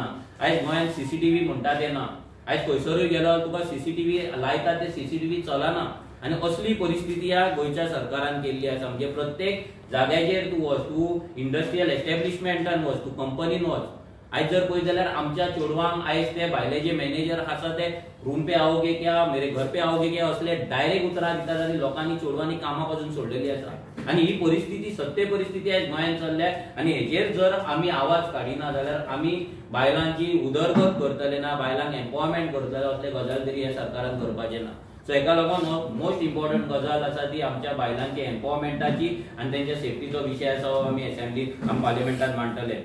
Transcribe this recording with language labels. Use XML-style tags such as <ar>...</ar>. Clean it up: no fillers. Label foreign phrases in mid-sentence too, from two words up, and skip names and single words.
<kok>आयज गोंयांत CCTV म्हणटा ते ना. आयज खंयसरूय गेलो तुका CCTV लायता ते CCTV चलना. आनी असली परिस्थिती ह्या गोंयच्या सरकारान केल्ली आसा. म्हणजे प्रत्येक जाग्याचेर तूं वच, तूं</kok> <en>industrial establishment</en> <kok>वच, तूं कंपनीन वच, आयज जर पळयत जाल्यार आमच्या चेडवांक आयज ते भायले जे मॅनेजर आसा ते</kok> <hi>रूम पे आओगे क्या, मेरे घर पे आओगे क्या</hi> <kok>असले डायरेक्ट उतरां दितात आनी लोकांनी चेडवांनी कामां पासून सोडलेली आसा. आनी ही परिस्थिती सत्य परिस्थिती आयज गोंयांत चल्ल्या आनी हेजेर जर आमी आवाज काडिना जाल्यार आमी बायलांची उदरगत करतले ना, बायलांक एम्पॉवरमेंट करतले असले गजाल तरी ह्या सरकारान करपाचे ना. सो हेका लागून</kok> <en>most important</en> <kok>गजाल आसा ती आमच्या बायलांची एम्पॉवरमेंटाची आनी तेंच्या सेफ्टीचो विशय आसा हो आमी असेंब्लीत पार्लिमेंटात मांडटले.</kok>